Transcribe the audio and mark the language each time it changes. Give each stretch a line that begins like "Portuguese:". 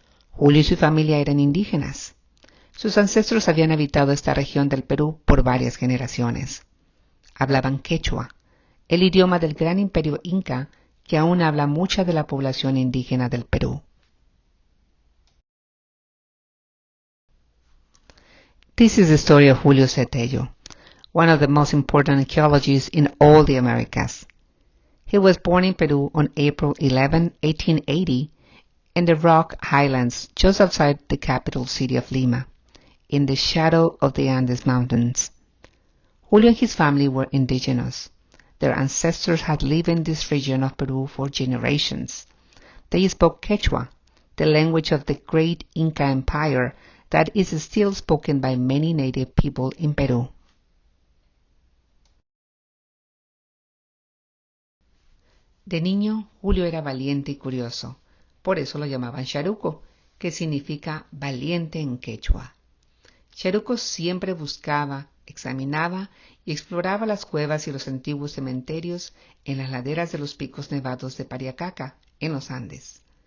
Spanish: Julio y su familia eran indígenas. Sus ancestros habían habitado esta región del Perú por varias generaciones. Hablaban quechua, el idioma del gran imperio inca que aún habla mucha de la población indígena del Perú.
English: This is the story of Julio Cetello, one of the most important archaeologists in all the Americas. He was born in Peru on April 11, 1880, in the Rock Highlands just outside the capital city of Lima, in the shadow of the Andes Mountains. Julio and his family were indigenous. Their ancestors had lived in this region of Peru for generations. They spoke Quechua, the language of the great Inca Empire that is still spoken by many native people in Peru.
Spanish: De niño, Julio era valiente y curioso. Por eso lo llamaban Charuco, que significa valiente en quechua. Charuco siempre buscaba, examinaba y exploraba las cuevas y los antiguos cementerios en las laderas de los picos nevados de Pariacaca, en los Andes.